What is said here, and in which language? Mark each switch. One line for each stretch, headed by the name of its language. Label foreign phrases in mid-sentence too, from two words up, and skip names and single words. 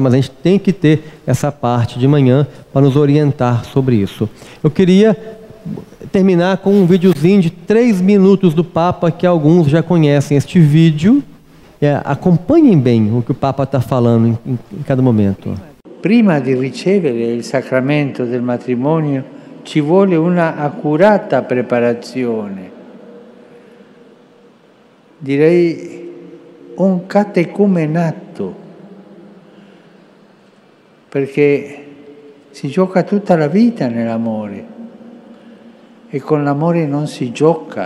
Portuguese: Mas a gente tem que ter essa parte de manhã para nos orientar sobre isso. Eu queria terminar com um videozinho de 3 minutos do Papa, que alguns já conhecem este vídeo. Acompanhem bem o que o Papa está falando em cada momento.
Italian: Prima di ricevere il sacramento del matrimonio ci vuole una accurata preparazione. Direi un catecumenato, perché si gioca tutta la vita nell'amore e con l'amore non si gioca.